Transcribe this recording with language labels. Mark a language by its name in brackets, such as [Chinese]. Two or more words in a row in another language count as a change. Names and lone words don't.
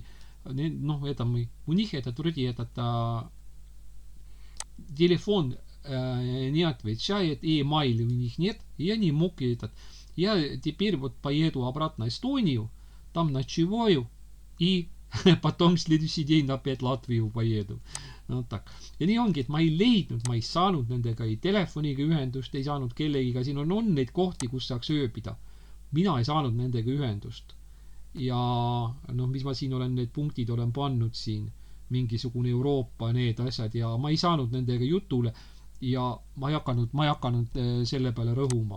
[Russian] Ну, это мы, у них этот вроде этот телефон не отвечает, и e-mail у них нет, и я не мог этот. Я теперь вот поеду обратно в Эстонию, там ночеваю, и потом следующий день опять в Латвию поеду. No tak. [Estonian] Ja nii ongi, et ma ei leidnud, ma ei saanud nendega ei telefoniga ühendust, ei saanud kellegiga, siin on neid kohti, kus saaks ööbida. Mina ei saanud nendega ühendust. Ja noh, mis ma siin olen, need punktid olen pannud siin, mingisugune Euroopa, need asjad, ja ma ei saanud nendega jutule, ja ma ei hakanud selle peale rõhuma.